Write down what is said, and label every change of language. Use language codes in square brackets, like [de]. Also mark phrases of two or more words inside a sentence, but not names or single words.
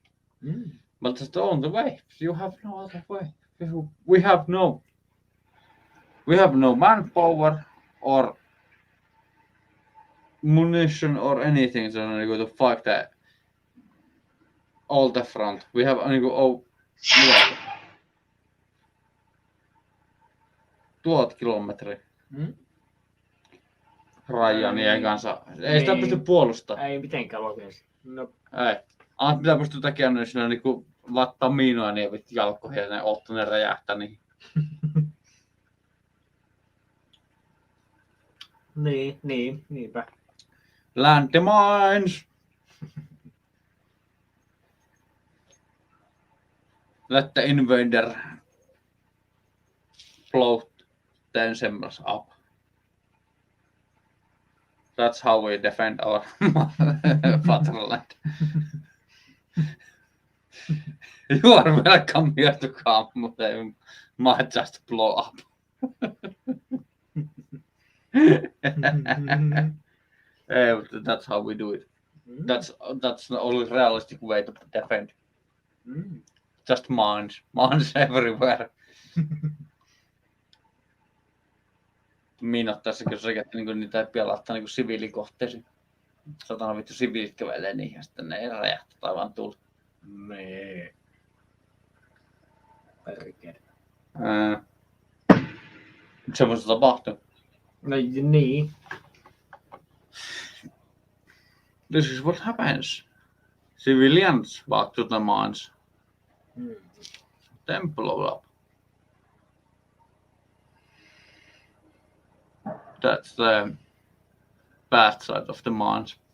[en] But that's the only way. You have no other way. We have no manpower or munition or anything so niinku to fight that all the front. We have [fi] niinku mitä 1000 kilometriä rajan niiden kanssa. Ei sitä Niin. pysty puolustamaan. Ei mitenkään loogisesti. No, Ei. Mitä pystyy tekemään, niin sillä niinku lattaa miinoja niin vittu jalkoihin ja ne ottaa ne räjähtää niin. niinpä. [en] Landmines! Let the invader blow themselves up. That's how we defend our fatherland. You are welcome here to come, but they might just blow up. That's how we do it. That's the only realistic way to defend. Just mines everywhere. [fi] Miinot tässä kyllä sekä niinku niitä ei pelata niinku siviilikohteisiin. Satana vittu siviilit kävelee niihin ja sitten ne räjähtää tai vaan tuli. Nee. Perkele. Semmoista tapahtuu. No niin. [en] This is what happens. Civilians walk to the mines. Then blow up. That's the bad side of the mines.